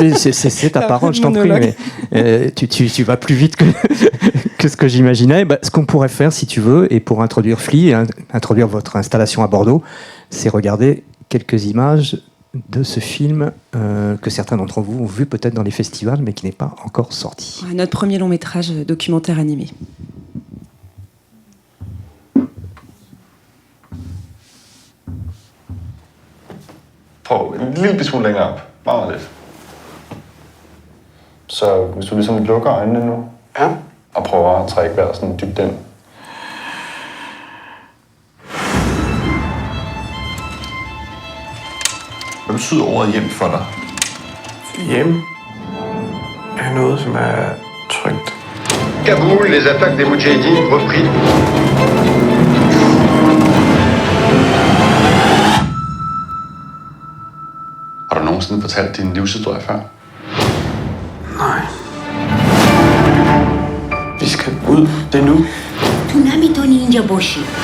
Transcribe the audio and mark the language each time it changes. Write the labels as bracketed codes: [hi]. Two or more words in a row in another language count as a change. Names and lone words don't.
[fr] Non, vas-y, c'est ta parole, je t'en prie. Mais, tu vas plus vite que ce que j'imaginais. Ce qu'on pourrait faire, si tu veux, et pour introduire Flea, et introduire votre installation à Bordeaux, c'est regarder quelques images de ce film que certains d'entre vous ont vu peut-être dans les festivals, mais qui n'est pas encore sorti. Ouais, notre premier long métrage documentaire animé. [da] Prøv en lille smule længere op. Meget lidt. Så hvis du ligesom lukker øjnene nu, og prøver at trække vejret sådan dybt ind. Hvad betyder ordet hjem for dig? Hjem er noget, som er trygt. [fr] Kaboul, les attaques des Moudjahidines repris. [da] Har du nogensinde fortalt din livshistorie før? Nej. Vi skal ud. Det er nu. Tsunami to ninja boshi.